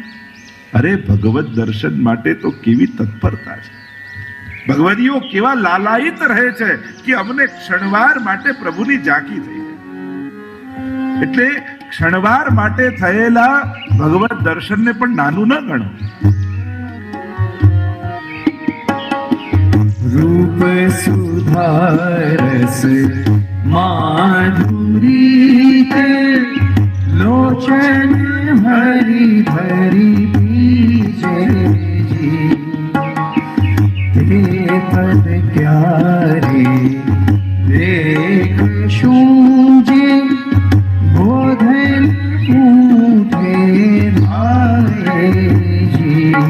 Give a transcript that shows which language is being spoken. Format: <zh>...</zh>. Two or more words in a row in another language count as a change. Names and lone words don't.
<gu>અરે ભગવત દર્શન માટે તો કેવી તત્પરતા છે. ભગવદીઓ કેવા લાલાયિત રહે છે કે અમને ક્ષણવાર માટે પ્રભુની ઝાંકી થઈ જાય. એટલે ક્ષણવાર માટે થયેલા ભગવત દર્શનને પણ નાનું ન ગણો.</gu> <bra>रूप सुधारस माधुरी के लोचन हरि भरी बीजे जी ते पद क्यारे देख शूजे बोधन उठे भाए जी</bra>